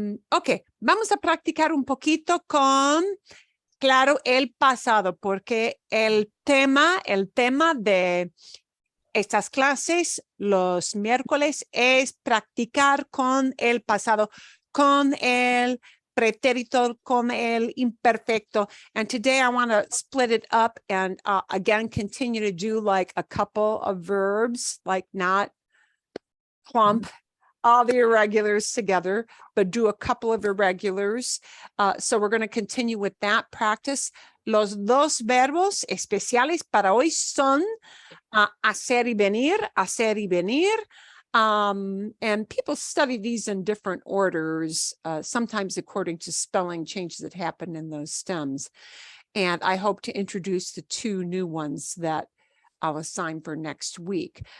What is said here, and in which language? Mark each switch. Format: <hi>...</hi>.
<es>Ok, vamos a practicar un poquito con, claro, el pasado, porque el tema de estas clases los miércoles es practicar con el pasado, con el pretérito, con el imperfecto.</es> <en>And today I want to split it up and again, continue to do like a couple of verbs, like not clump all the irregulars together, but do a couple of irregulars. So we're going to continue with that practice.</en> <es>Los dos verbos especiales para hoy son hacer y venir, hacer y venir.</es> <en>And people study these in different orders, sometimes according to spelling changes that happen in those stems. And I hope to introduce the 2 new ones that I'll assign for next week.</en>